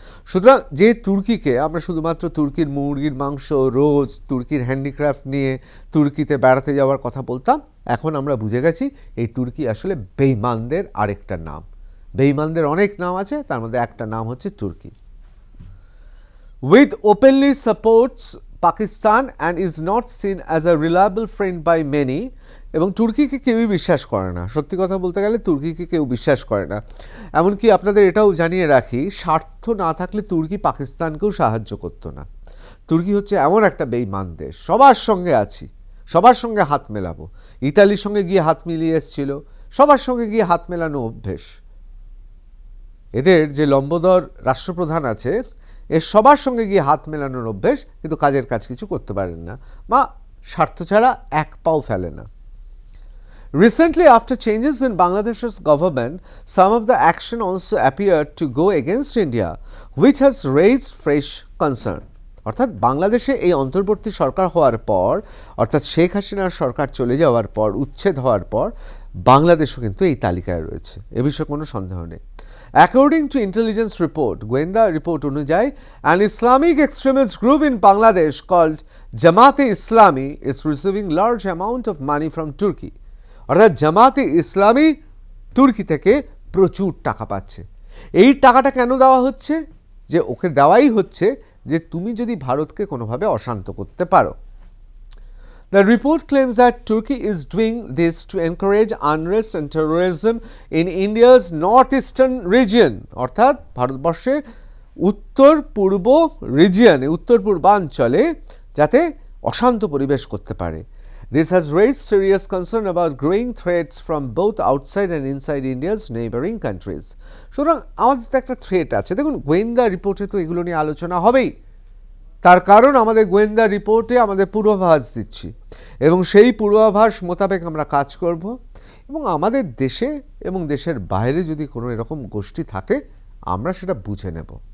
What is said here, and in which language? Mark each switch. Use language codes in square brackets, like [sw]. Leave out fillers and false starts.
[bn] সুতরাং যে তুর্কিকে আমরা শুধুমাত্র তুর্কির মুরগির মাংস, রোজ তুর্কির হ্যান্ডিক্রাফট নিয়ে তুর্কিতে বেড়াতে যাওয়ার কথা বলতাম, এখন আমরা বুঝে গেছি এই তুর্কি আসলে বেঈমানদের আরেকটা নাম। বেঈমানদের অনেক নাম আছে, তার মধ্যে একটা নাম হচ্ছে তুর্কি। [en] With openly supports Pakistan and is not seen as a reliable friend by many, [bn] এবং তুর্কিকে কেউই বিশ্বাস করে না। সত্যি কথা বলতে গেলে তুর্কিকে কেউ বিশ্বাস করে না। এমনকি আপনাদের এটাও জানিয়ে রাখি, স্বার্থ না থাকলে তুর্কি পাকিস্তানকেও সাহায্য করতো না। তুর্কি হচ্ছে এমন একটা বেঈমান দেশ, সবার সঙ্গে আছি, সবার সঙ্গে হাত মেলাবো। ইতালির সঙ্গে গিয়ে হাত মিলিয়ে এসেছিল, সবার সঙ্গে গিয়ে হাত মেলানো অভ্যেস। এদের যে লম্বোদর রাষ্ট্রপ্রধান আছে, এর সবার সঙ্গে গিয়ে হাত মেলানোর অভ্যেস, কিন্তু কাজের কাজ কিছু করতে পারেন না, বা স্বার্থ ছাড়া এক পাও ফেলে না। [en] Recently, after changes in Bangladesh's government, some of the action also appeared to go against India, which has raised fresh concern. [bn] অর্থাৎ বাংলাদেশে এই অন্তর্বর্তী সরকার হওয়ার পর, অর্থাৎ শেখ হাসিনার সরকার চলে যাওয়ার পর, উচ্ছেদ হওয়ার পর, বাংলাদেশও কিন্তু এই তালিকায় রয়েছে, এ বিষয়ে কোনো সন্দেহ নেই। [en] According to intelligence report, [bn] গোয়েন্দা রিপোর্ট অনুযায়ী, [en] an Islamic extremist group in Bangladesh called Jamaat-e Islami is receiving large amount of money from Turkey. [bn] অর্থাৎ জামাতে ইসলামী তুর্কি থেকে প্রচুর টাকা পাচ্ছে। এই টাকাটা কেন দেওয়া হচ্ছে? যে ওকে দেওয়াই হচ্ছে যে তুমি যদি ভারতকে কোনোভাবে অশান্ত করতে পারো। [en] The report claims that Turkey is doing this to encourage unrest and terrorism in India's northeastern region, [bn] অর্থাৎ ভারতবর্ষের উত্তর পূর্ব রিজিয়নে, উত্তর পূর্বাঞ্চলে যাতে অশান্ত পরিবেশ করতে পারে। [en] This has raised serious concern about growing threats from both outside and inside India's neighboring countries. [bn] সুতরাং আমাদের তো একটা থ্রেট আছে। দেখুন, গোয়েন্দা রিপোর্টে তো এগুলো নিয়ে আলোচনা হবেই, তার কারণ আমাদের গোয়েন্দা রিপোর্টে আমাদের পূর্বাভাস দিচ্ছি এবং সেই পূর্বাভাস মোতাবেক আমরা কাজ করব এবং আমাদের দেশে এবং দেশের বাইরে যদি কোনো এরকম গোষ্ঠী থাকে আমরা সেটা বুঝে নেব।